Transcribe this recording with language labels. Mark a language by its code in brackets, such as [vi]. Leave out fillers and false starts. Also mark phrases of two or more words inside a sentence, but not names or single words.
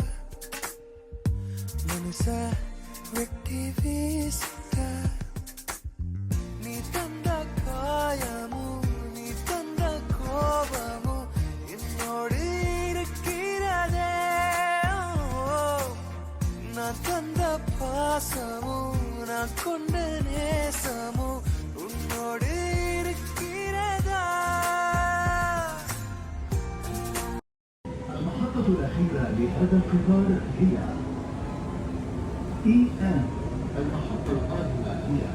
[ta] மனச வெட்டி வீசிட்ட நீ தந்த காயமும் நீ தந்த கோபமும் என்னோடு இருக்கிறதே நான் தந்த பாசமும் நான் கொண்ட நேசமும் உன்னோடு இருக்கிறதா [ar] المحطة الأخيرة لهذا القطار هي EN. المحطة القادمة هي